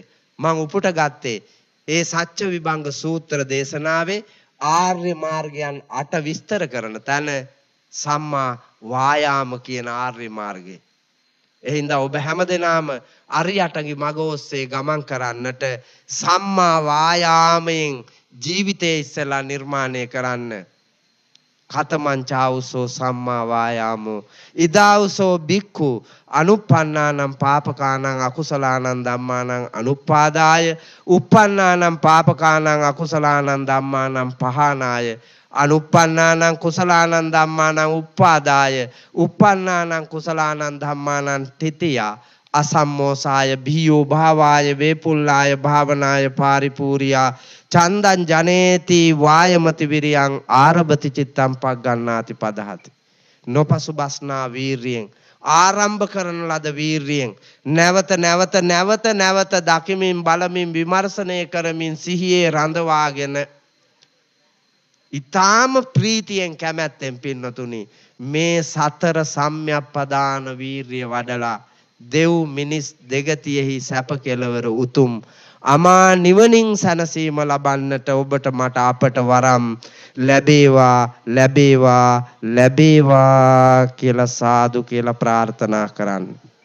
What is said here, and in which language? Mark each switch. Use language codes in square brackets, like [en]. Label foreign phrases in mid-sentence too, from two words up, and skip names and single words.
[si] මම උපුට ගත්තේ ඒ සත්‍ය විභංග සූත්‍ර දේශනාවේ ආර්ය මාර්ගයන් 8 විස්තර කරන තැන [pi] සම්මා වායාම [si] කියන ආර්ය මාර්ගය. එහෙනම් ඔබ හැමදෙනාම අරියටගේ මඟ ඔස්සේ ගමන් කරන්නට සම්මා වායාමයෙන් ජීවිතය ඉස්සලා නිර්මාණය කරන්න. [pi] කතමං චාවුසෝ සම්මා වායාමෝ ඉදාවුසෝ බික්ඛු අනුප්පන්නානම් පාපකානං අකුසලානං ධම්මානං අනුපාදාය uppannānaṁ පාපකානං අකුසලානං ධම්මානං පහානාය අනුප්පන්නානම් කුසලානං ධම්මානං උප්පාදාය uppannānaṁ කුසලානං ධම්මානං තිතියා අසම්මෝසාය බියෝ භාවාය වේපුල්ලාය භාවනාය පාරිපූර්යා චන්දං ජනේති වායමති විරියං ආරභති චිත්තං පග්ගණ්ණාති පදහති. [si] නොපසුබස්නා වීරියෙන් ආරම්භ කරන ලද වීරියෙන් නැවත දකිමින් බලමින් විමර්ශනය කරමින් සිහියේ රඳවාගෙන ඊ타ම ප්‍රීතියෙන් කැමැත්තෙන් පින්නතුනි මේ සතර සම්‍යක්පදාන වීරිය වඩලා දෙව් මිනිස් දෙගතියෙහි සැප කෙලවර උතුම් අමා නිවනින් සැනසීම ලබන්නට ඔබට මට අපට වරම් ලැබේවා කියලා සාදු කියලා ප්‍රාර්ථනා කරන්න.